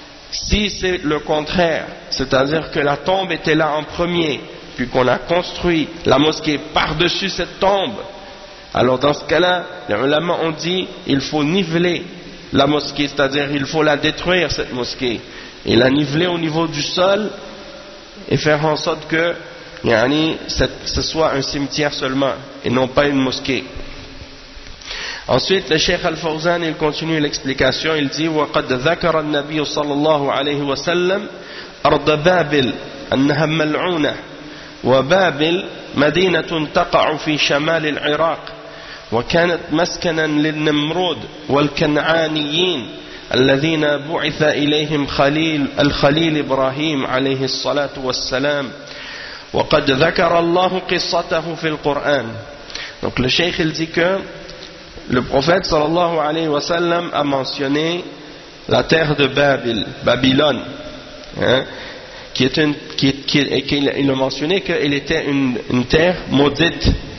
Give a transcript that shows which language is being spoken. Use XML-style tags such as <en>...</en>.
<fr>Si c'est le contraire, c'est-à-dire que la tombe était là en premier, puis qu'on a construit la mosquée par-dessus cette tombe, alors dans ce cas-là, les ulama ont dit, il faut niveler la mosquée, c'est-à-dire il faut la détruire, cette mosquée, et la niveler au niveau du sol, et faire en sorte que yani, ce soit un cimetière seulement, et non pas une mosquée. Ensuite, le Cheikh Al-Fawzan, il continue l'explication, il dit,</fr> <ar>وَقَدْ ذَكَرَ النَّبِيُّ صَلَى اللَّهُ عَلَيْهِ وَسَلَّمْ أَرْضَ بَابِلَ أَنَّهَا مَلْعُونَةَ وَبَابِلَ مَدِينَةٌ تَقَعُ فِي شَمَالِ الْعِرَاقِ وَكَانَتْ مَسْكَنًا لِلنَّمْرُودِ وَالْكَنْعَانِيِّينَ الذين بعث إليهم الخليل إبراهيم عليه الصلاة والسلام وقد ذكر الله قصته في القرآن.</ar> <fr>Donc le cheikh il dit que le prophète sallallahu alayhi wa sallam a mentionné la terre de Babel, Babylone, hein, qu'il a mentionné qu'elle était une terre maudite.</fr>